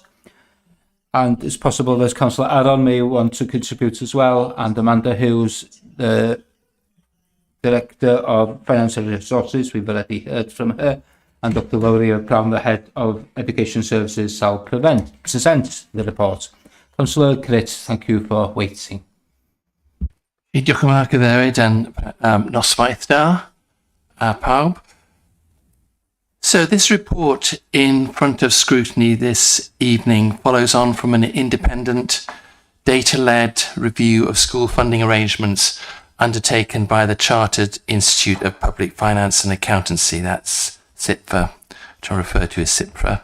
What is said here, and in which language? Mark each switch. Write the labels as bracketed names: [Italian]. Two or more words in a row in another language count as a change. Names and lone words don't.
[English] And it's possible that Councillor Aaron may want to contribute as well, and Amanda Hughes, the Director of Finance and Resources, we've already heard from her, and Dr Laurie Brown, the Head of Education Services, shall present the report. Councillor Crit, thank you for waiting. [Welsh] Diolch yn fawr Cadeirydd, noswaith da, pawb. [English] So this report in front of scrutiny this evening follows on from an independent, data-led review of school funding arrangements undertaken by the Chartered Institute of Public Finance and Accountancy, that's CIPFA, which I refer to as CIPFA.